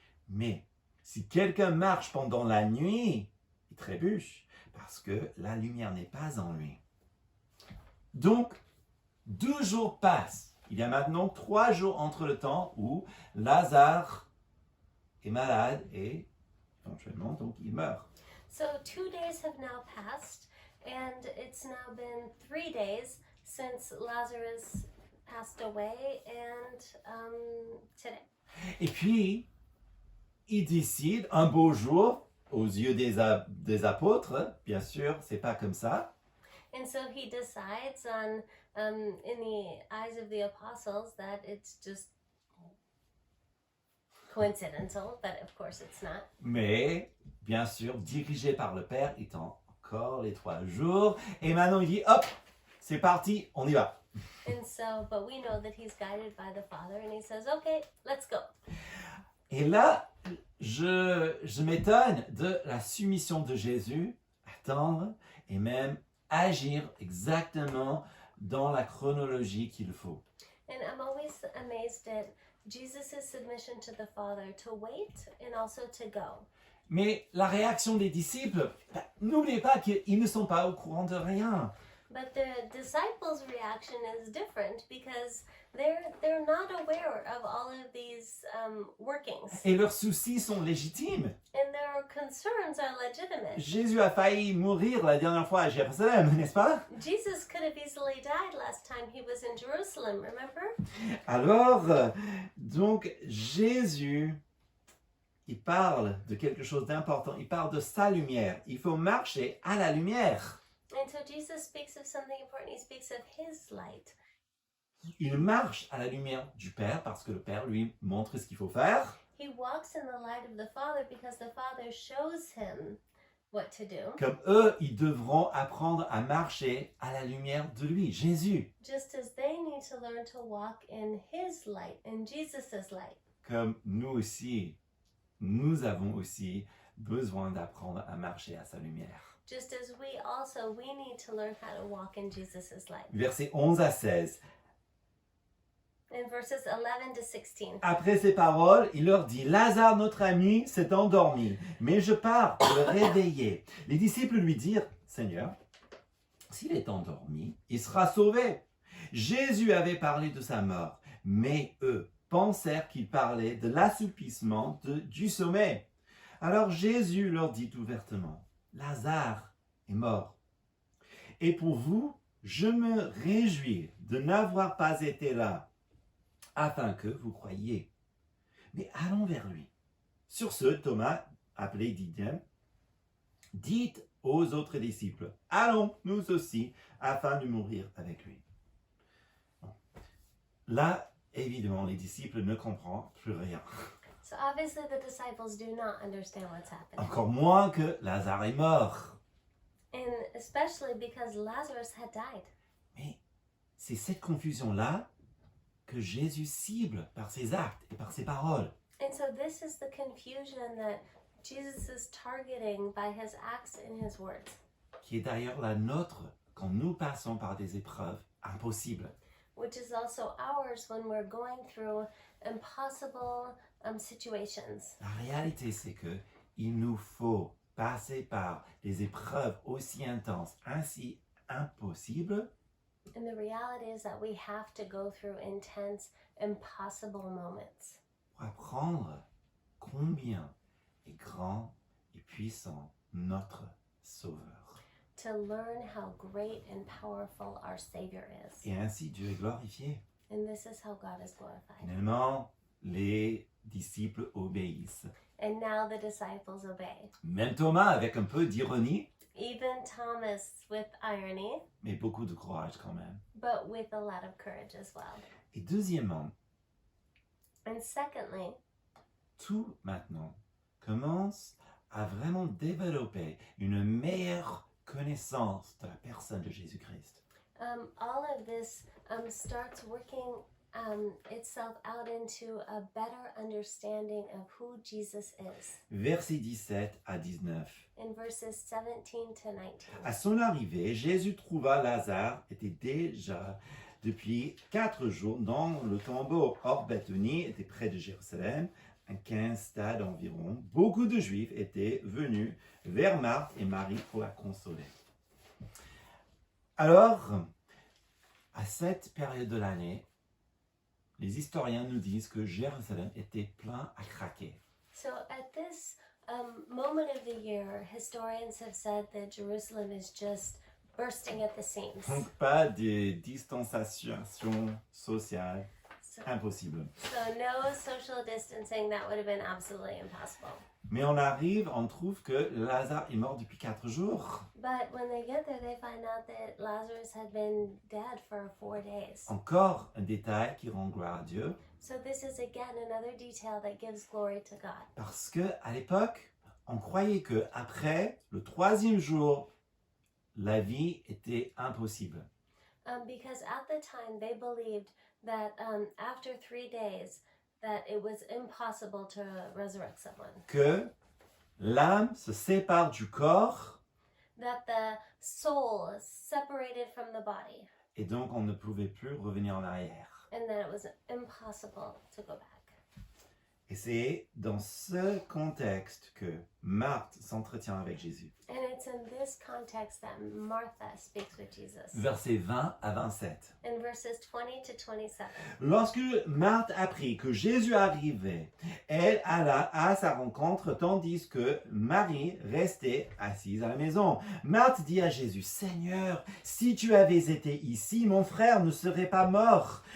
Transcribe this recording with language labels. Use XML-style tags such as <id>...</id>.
<fr>Mais si quelqu'un marche pendant la nuit, il trébuche, parce que la lumière n'est pas en lui. Donc, 2 jours passent. Il y a maintenant 3 jours entre le temps où Lazare est malade et éventuellement donc il meurt.</fr> <en>So 2 days have now passed, and it's now been 3 days since Lazarus passed away, and today.</en> <fr>Et puis, il décide un beau jour, aux yeux des apôtres, bien sûr, c'est pas comme ça,</fr> <en>And so he decides on, in the eyes of the apostles, that it's just coincidental, but of course it's not.</en> <fr>mais bien sûr, dirigé par le Père, il tend encore les 3 jours, et maintenant il dit, hop, c'est parti, on y va.</fr> <en>And so, but we know that he's guided by the Father, and he says, okay, let's go.</en> <fr>Et là, je m'étonne de la soumission de Jésus, attendre et même agir exactement dans la chronologie qu'il faut.</fr> <en>And I'm always amazed at Jesus' submission to the Father to wait and also to go.</en> <fr>Mais la réaction des disciples, n'oubliez pas qu'ils ne sont pas au courant de rien.</fr> <en>But the disciples' reaction is different because they're not aware of all of these workings,</en> <fr>Et leurs soucis sont légitimes.</fr> <en>and their concerns are legitimate.</en> <fr>Jésus a failli mourir la dernière fois à Jérusalem, n'est-ce pas?</fr> <en>Jesus could have easily died last time he was in Jerusalem, remember?</en> <fr>Alors, donc, Jésus, il parle de quelque chose d'important. Il parle de sa lumière. Il faut marcher à la lumière.</fr> <en>And so Jesus speaks of something important. He speaks of his light.</en> <fr>Il marche à la lumière du Père parce que le Père lui montre ce qu'il faut faire.</fr> <en>He walks in the light of the Father because the Father shows him what to do.</en> <fr>Comme eux, ils devront apprendre à marcher à la lumière de lui, Jésus.</fr> <en>Just as they need to learn to walk in his light, in Jesus' light.</en> <fr>Comme nous aussi, nous avons aussi besoin d'apprendre à marcher à sa lumière.</fr> <en>Just as we need to learn how to walk in Jesus' light.</en> <fr>Versets 11 à 16.</fr> <en>In verses 11 to 16.</en> <fr>Après ces paroles, il leur dit, Lazare, notre ami, s'est endormi, mais je pars pour le réveiller. Les disciples lui dirent, Seigneur, s'il est endormi, il sera sauvé. Jésus avait parlé de sa mort, mais eux pensèrent qu'il parlait de l'assoupissement du sommeil. Alors Jésus leur dit ouvertement, Lazare est mort. Et pour vous, je me réjouis de n'avoir pas été là, afin que vous croyiez. Mais allons vers lui. Sur ce, Thomas, appelé Didyme, dit aux autres disciples, allons nous aussi, afin de mourir avec lui. Bon. Là, évidemment, les disciples ne comprennent plus rien.</fr> <en>So obviously the disciples do not understand what's happening.</en> <fr>Encore moins que Lazare est mort.</fr> <en>And especially because Lazarus had died.</en> <fr>Mais c'est cette confusion-là que Jésus cible par ses actes et par ses paroles.</fr> <en>And so this is the confusion that Jesus is targeting by his acts and his words.</en> <fr>Qui est d'ailleurs la nôtre quand nous passons par des épreuves impossibles.</fr> <en>Which is also ours when we're going through impossible situations.</en> <fr>La réalité, c'est que il nous faut passer par des épreuves aussi intenses, ainsi impossibles,</fr> <en>And the reality is that we have to go through intense, impossible moments</en> <fr>pour apprendre combien est grand et puissant notre Sauveur.</fr> <en>to learn how great and powerful our Savior is.</en> <fr>Et ainsi, Dieu est glorifié.</fr> <en>And this is how God is glorified.</en> <fr>Finalement, les disciples obéissent.</fr> <en>And now the disciples obey.</en> <fr>Même Thomas, avec un peu d'ironie,</fr> <en>Even Thomas with irony,</en> <fr>mais beaucoup de courage quand même.</fr> <en>but with a lot of courage as well.</en> <fr>Et deuxièmement,</fr> <en>And secondly,</en> <fr>tout maintenant commence à vraiment développer une meilleure connaissance de la personne de Jésus-Christ.</fr> <en>all of this starts working itself out into a better understanding of who Jesus is.</en> <fr>Versets 17 à 19.</fr> <en>In verses 17 to 19.</en> <fr>À son arrivée, Jésus trouva Lazare était déjà depuis 4 jours dans le tombeau. Or, Béthanie était près de Jérusalem, à 15 stades environ. Beaucoup de Juifs étaient venus vers Marthe et Marie pour la consoler. Alors, à cette période de l'année, les historiens nous disent que Jérusalem était plein à craquer.</fr> <en>So at this moment of the year, historians have said that Jerusalem is just bursting at the seams.</en> <fr>Donc, pas de distanciation sociale</fr> <en>So,</en> <fr>impossible.</fr> <en>so no social distancing, that would have been absolutely impossible.</en> <fr>Mais on trouve que Lazare est mort depuis 4 jours.</fr> <en>But when they get there, they find out that Lazarus had been dead for 4 days.</en> <fr>Encore un détail qui rend gloire à Dieu,</fr> <en>So this is again another detail that gives glory to God.</en> <fr>parce que à l'époque, on croyait que après le 3e jour, la vie était impossible.</fr> <en>Because at the time they believed that after 3 days that it was impossible to resurrect someone.</en> <fr>Que l'âme se sépare du corps</fr> <en>That the soul is separated from the body</en> <fr>et donc on ne pouvait plus revenir en arrière.</fr> <en>and that it was impossible to go back.</en> <fr>Et c'est dans ce contexte que Marthe s'entretient avec Jésus.</fr> <en>And it's in this context that Martha speaks with Jesus.</en> <fr>Versets 20 à 27.</fr> <en>In verses 20 to 27.</en> <fr>Lorsque Marthe apprit que Jésus arrivait, elle alla à sa rencontre tandis que Marie restait assise à la maison. Marthe dit à Jésus, « Seigneur, si tu avais été ici, mon frère ne serait pas mort.</fr>